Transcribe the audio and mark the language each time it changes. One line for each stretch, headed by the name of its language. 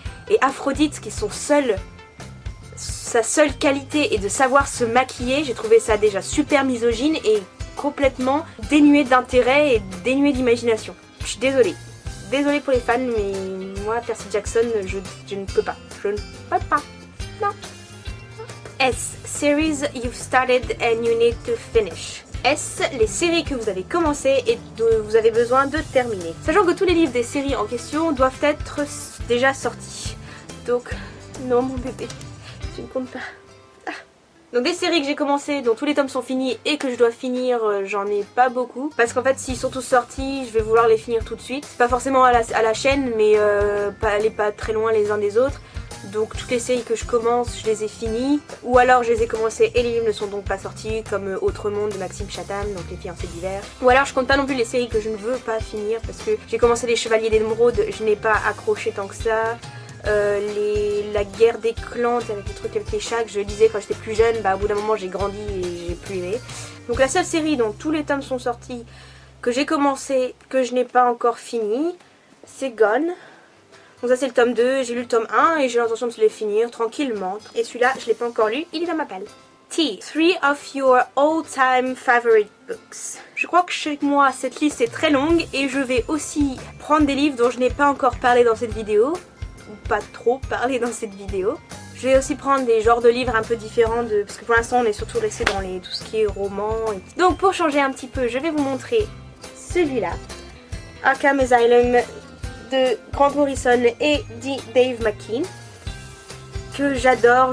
French: Et Aphrodite qui sont sa seule qualité est de savoir se maquiller, j'ai trouvé ça déjà super misogyne et complètement dénué d'intérêt et dénué d'imagination. Je suis désolée. Désolée pour les fans, mais moi, Percy Jackson, je ne peux pas. Je ne peux pas. Non. S.
English: Series you've started and you need to finish. S.
French: Les séries que vous avez commencées et dont vous avez besoin de terminer. Sachant que tous les livres des séries en question doivent être déjà sortis. Donc, non mon bébé. Tu ne comptes pas. Donc des séries que j'ai commencé, dont tous les tomes sont finis et que je dois finir, j'en ai pas beaucoup. Parce qu'en fait s'ils sont tous sortis, je vais vouloir les finir tout de suite. Pas forcément à la chaîne, mais pas très loin les uns des autres. Donc toutes les séries que je commence, je les ai finies. Ou alors je les ai commencées et les livres ne sont donc pas sortis, comme Autre Monde de Maxime Chatham, donc Les Fiancés d'hiver. Ou alors je compte pas non plus les séries que je ne veux pas finir, parce que j'ai commencé Les Chevaliers d'Émeraude, je n'ai pas accroché tant que ça. La guerre des clans avec les trucs avec les chats que je lisais quand j'étais plus jeune, au bout d'un moment j'ai grandi et j'ai plus aimé. Donc la seule série dont tous les tomes sont sortis, que j'ai commencé, que je n'ai pas encore fini, c'est Gone. Donc ça c'est le tome 2, j'ai lu le tome 1 et j'ai l'intention de se les finir tranquillement. Et celui-là, je l'ai pas encore lu, il est dans ma palle. T.
English: 3 of your all-time favorite books.
French: Je crois que chez moi, cette liste est très longue et je vais aussi prendre des livres dont je n'ai pas encore parlé dans cette vidéo. Ou pas trop parlé dans cette vidéo. Je vais aussi prendre des genres de livres un peu différents parce que pour l'instant on est surtout resté dans tout ce qui est roman. Donc pour changer un petit peu, je vais vous montrer celui-là. Arkham Asylum de Grant Morrison et Dave McKean. Que j'adore.